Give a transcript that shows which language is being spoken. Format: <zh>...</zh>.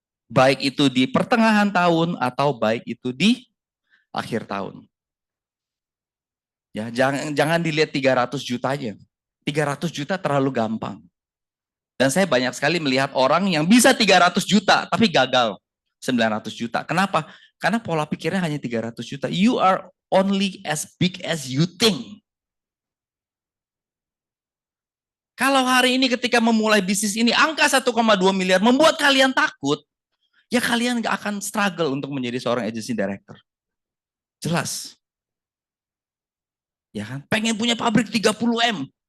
<id>Baik itu di pertengahan tahun atau baik itu di akhir tahun. Ya, jangan dilihat 300 jutanya. 300 juta terlalu gampang. Dan saya banyak sekali melihat orang yang bisa 300 juta tapi gagal 900 juta. Kenapa? Karena pola pikirnya hanya 300 juta.</id> <en>You are only as big as you think.</en> <id>Kalau hari ini ketika memulai bisnis ini angka 1,2 miliar membuat kalian takut, ya kalian nggak akan struggle untuk menjadi seorang agency director. Jelas. Ya kan? Pengen punya pabrik 30 M.</id>